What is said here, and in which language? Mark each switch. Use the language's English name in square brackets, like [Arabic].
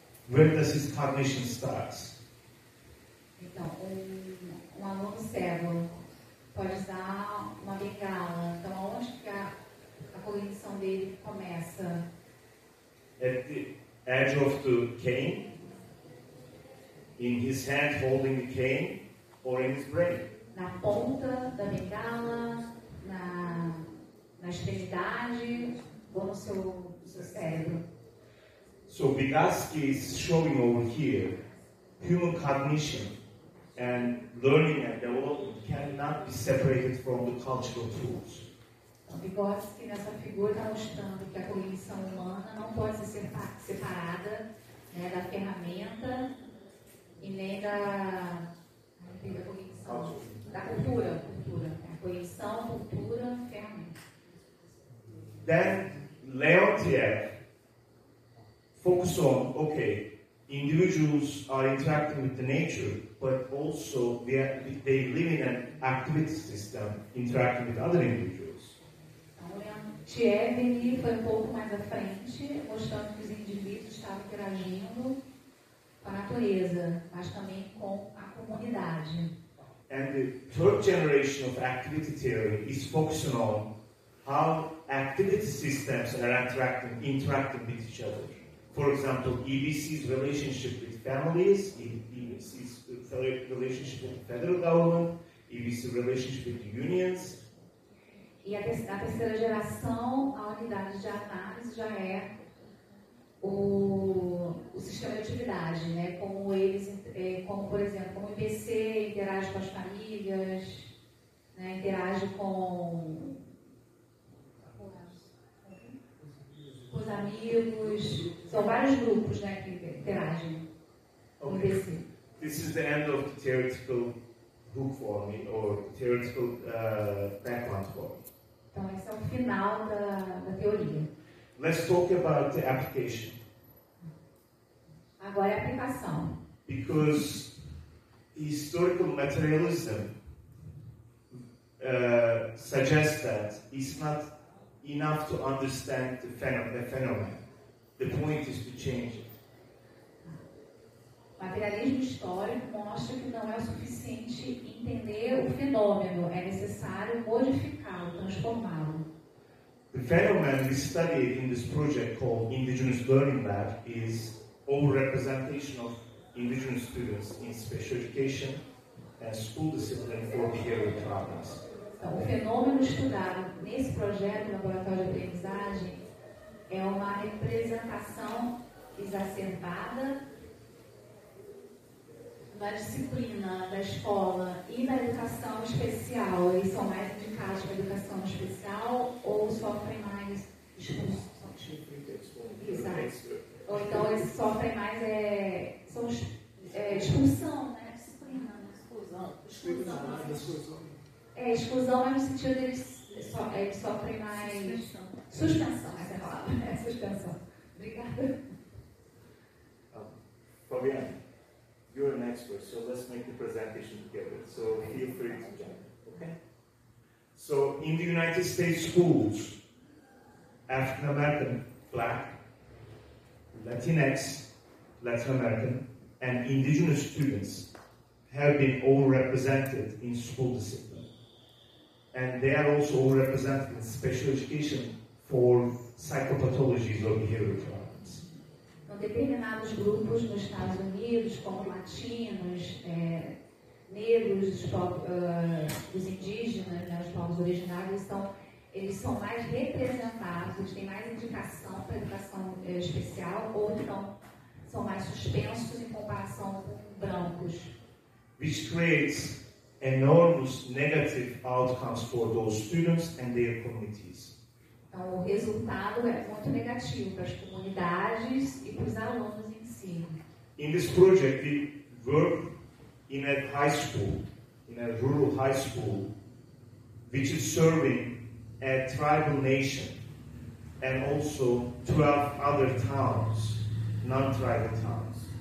[English] Where does his cognition start? [Portuguese] Então, um aluno cego pode usar uma bengala. Então, onde que a cognição dele começa? [English] At the edge of the cane, in his hand holding the cane, or in his brain? [Portuguese] Na ponta da bengala, na extremidade ou no seu cérebro. [English] So Vygotsky is showing over here human cognition and learning and development cannot be separated from the cultural tools. [Portuguese] Então, Vygotsky nessa figura está mostrando que a cognição humana não pode ser separada, né, da ferramenta e nem da cognição, da cultura. A cognição, cultura, ferramenta. [English] Then Leontief focus on, individuals are interacting with the nature, but also they live in an activity system interacting with other individuals. [Portuguese] Leontief ele foi um pouco mais à frente, mostrando que os indivíduos estavam interagindo com a natureza, mas também com a comunidade. [English] And the third generation of activity theory is focusing on how activity systems are interacting with each other. For example, EBC's relationship with families, EBC's relationship with the federal government, EBC's relationship with the unions. [Portuguese] E a terceira geração, a unidade de análise já é o sistema de atividade, né? Como como, por exemplo, como o IBC interage com as famílias, né, interage com os amigos. São vários grupos, né, que interagem com o IBC. [English] This is the end of the theoretical book for me, or theoretical background for me. [Portuguese] Então, esse é o final da teoria. [English] Let's talk about the application. [Portuguese] Agora é a aplicação. [English] Because historical materialism suggests that it's not enough to understand the phenomenon. The point is to change it. [Portuguese] O materialismo histórico mostra que não é o suficiente entender o fenômeno, é necessário modificá-lo, transformá-lo. [English] The phenomenon we studied in this project called Indigenous Learning Lab is overrepresentation of indigenous students in special education and school discipline for behavioral problems. [Portuguese] Então, o fenômeno estudado nesse projeto Laboratório de Aprendizagem é uma representação exacerbada na disciplina da escola e da educação especial. Eles são mais indicados para a educação especial ou sofrem mais expulsão? Exato. Ou então eles sofrem mais expulsão, né? Disciplina, né? Exclusão. Exclusão é no sentido de eles sofrem mais... Suspensão, essa é a palavra. Suspensão. Obrigada. [English] Fabiana, you're an expert, so let's make the presentation together. So feel free to jump, okay? So in the United States schools, African American, Black, Latinx, Latin American, and indigenous students have been overrepresented in school discipline. And they are also overrepresented in special education for psychopathologies or behavioral problems. [Portuguese] Então, determinados grupos nos Estados Unidos, como latinos, negros, os indígenas, né, os povos originários, eles são mais representados, eles têm mais indicação para a educação especial, ou então são mais suspensos em comparação com brancos. [English] Which creates enormous negative outcomes for those students and their communities. [Portuguese] Então, o resultado é muito negativo para as comunidades e para os alunos em si. [English] In this project, we work in a high school, in a rural high school, which is serving a tribal nation and also 12 other towns, non-tribal towns.